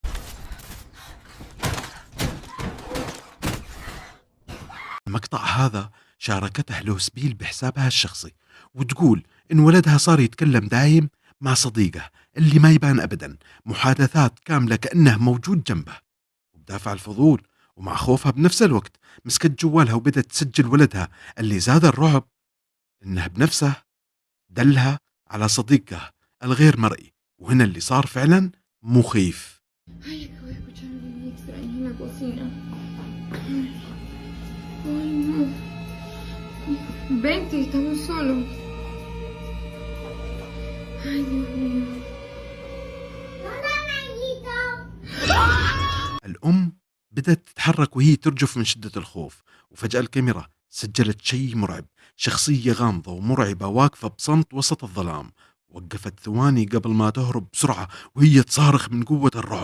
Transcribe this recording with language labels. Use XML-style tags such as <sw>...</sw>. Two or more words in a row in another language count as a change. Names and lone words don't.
<ar>المقطع هذا شاركته لوسبيل بحسابها الشخصي، وتقول إن ولدها صار يتكلم دايم مع صديقه اللي ما يبان أبدا، محادثات كاملة كأنه موجود جنبه. وبدافع الفضول ومع خوفها بنفس الوقت مسكت جوالها وبدأت تسجل ولدها. اللي زاد الرعب إنه بنفسه دلها على صديقه الغير مرئي، وهنا اللي صار فعلا مخيف.</ar> <es>Ay, acabo de escuchar algo muy extraño en la cocina. Ay, no. Vente, estamos solos. Ay, Dios mío.</es> <ar>الأم بدأت تتحرك وهي ترجف من شدة الخوف، وفجأة الكاميرا سجلت شيء مرعب، شخصية غامضة ومرعبة واقفة بصمت وسط الظلام. وقفت ثواني قبل ما تهرب بسرعة وهي تصارخ من قوة الرعب.</ar>